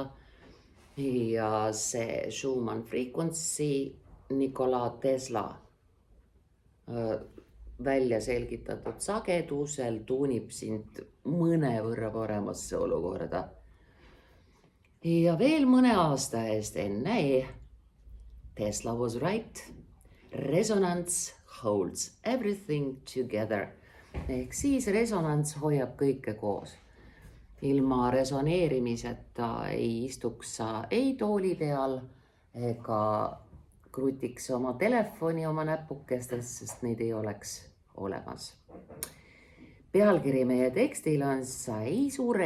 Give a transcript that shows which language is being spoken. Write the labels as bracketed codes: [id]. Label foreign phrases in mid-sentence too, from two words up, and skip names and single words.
[et] Ja see Schumann frequency Nikola Tesla välja selgitatud sagedusel tuunib sind mõnevõrra paremasse olukorda. Ja veel mõne aasta eest enne [en] Tesla was right. Resonance holds everything together. [et] Ehk siis resonants hoiab kõike koos. Ilma resoneerimiseta ei istuks sa ei tooli peal ega krutiks oma telefoni oma näpukestes, sest neid ei oleks olemas. Pealkiri meie tekstil on Sa ei sure.